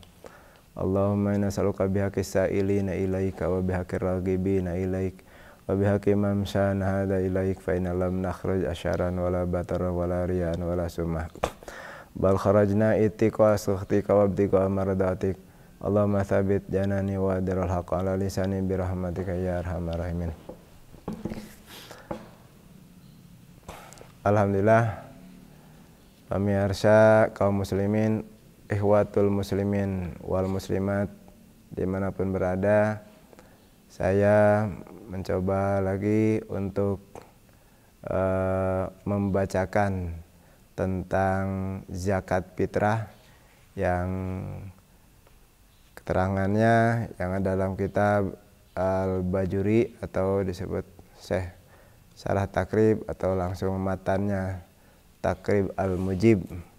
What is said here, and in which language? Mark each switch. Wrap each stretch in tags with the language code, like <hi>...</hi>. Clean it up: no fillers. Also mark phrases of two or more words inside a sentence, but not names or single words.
<ar>اللهم إنا نسألك بحق السائلين إليك وبحق الراغبين إليك وبحق ممشانا هذا إليك فإنا لم نخرج أشرا ولا بطرا ولا رياء ولا سمعة بل خرجنا اتقاء سخطك وابتغاء مرضاتك. اللهم ثبت جناني وأدر الحق على لساني برحمتك يا أرحم الراحمين.</ar> <id>Alhamdulillah, pemirsa kaum muslimin,</id> <ar>ikhwatul muslimin wal muslimat</ar> <id>dimanapun berada, saya mencoba lagi untuk membacakan tentang zakat fitrah yang keterangannya yang ada dalam kitab Al-Bajuri atau disebut Syekh Syarah Takrib atau langsung matannya Takrib Al-Mujib.</id>